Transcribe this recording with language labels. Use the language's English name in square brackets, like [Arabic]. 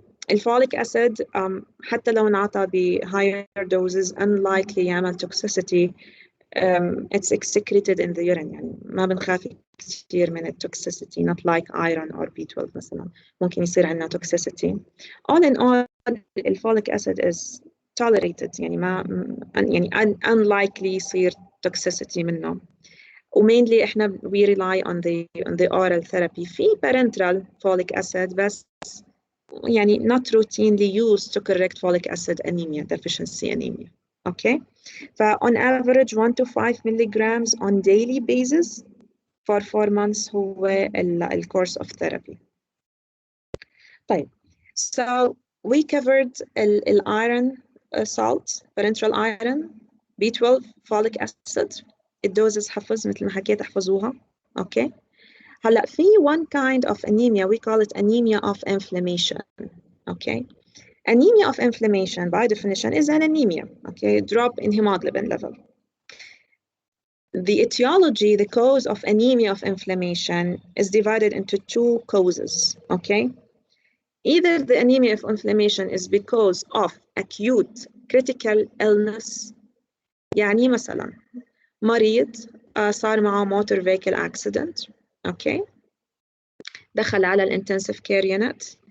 [Arabic] الفوليك acid حتى لو انعطى ب [English] higher doses unlikely [Arabic] يعمل toxicity [English] it's excreted in the urine [Arabic] يعني ما بنخاف كثير من التوكسيسيتي [English] not like iron or B12 [Arabic] مثلا ممكن يصير عندنا [English] toxicity. all in all الفوليك acid is tolerated [Arabic] يعني ما يعني [English] unlikely يصير toxicity منه. [Arabic] ومينلي احنا [English] we rely on the oral therapy في parenteral folic acid [Arabic] بس يعني [English] not routinely used to correct folic acid anemia deficiency anemia. Okay, on average 1 to 5 milligrams on daily basis for 4 months هو course of therapy. [Arabic] طيب, [English] so we covered iron salt, parenteral iron, B12, folic acid. [Arabic] الدوزز حفظ مثل ما حكيت احفظوها. [English] Okay. [Arabic] هلا في [English] one kind of anemia we call it anemia of inflammation. Okay. Anemia of inflammation by definition is an anemia. Okay, drop in hemoglobin level. The etiology, the cause of anemia of inflammation is divided into two causes. Okay. Either the anemia of inflammation is because of acute critical illness. [Arabic] يعني مثلا مريض صار معه [English] motor vehicle accident. Okay. [Arabic] دخل على الانتنسيف كير يونت.